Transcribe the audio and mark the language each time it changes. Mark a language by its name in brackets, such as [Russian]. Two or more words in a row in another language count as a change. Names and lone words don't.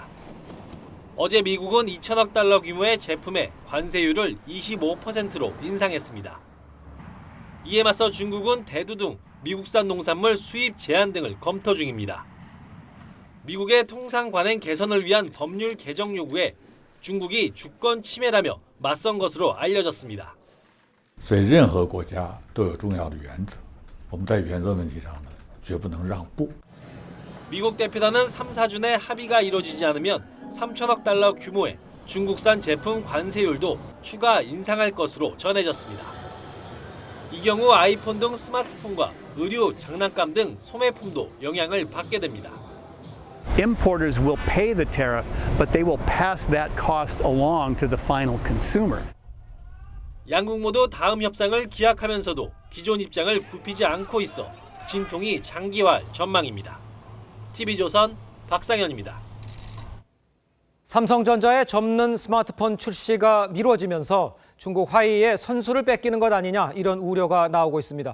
[Korean] 어제 미국은 2천억 달러 규모의 제품의 관세율을 25%로 인상했습니다. 이에 맞서 중국은 대두등 미국산 농산물 수입 제한 등을 검토 중입니다. 미국의 통상 관행 개선을 위한 법률 개정 요구에 중국이 주권 침해라며 맞선 것으로 알려졌습니다. [Chinese] 所以任何国家都有重要的原则，我们在原则问题上呢，绝不能让步。 [Korean] 미국 대표단은 3, 4주 내 합의가 이뤄지지 않으면 3천억 달러 규모의 중국산 제품 관세율도 추가 인상할 것으로 전해졌습니다. 이 경우 아이폰 등 스마트폰과 의류, 장난감 등 소매품도 영향을 받게 됩니다. [English] Importers will pay the tariff, but they will pass that cost along to the final consumer. [Korean] 양국 모두 다음 협상을 기약하면서도 기존 입장을 굽히지 않고 있어 진통이 장기화할 전망입니다. TV조선 박상현입니다. 삼성전자의 접는 스마트폰 출시가 미뤄지면서 중국 화웨이에 선수를 뺏기는 것 아니냐 이런 우려가 나오고 있습니다.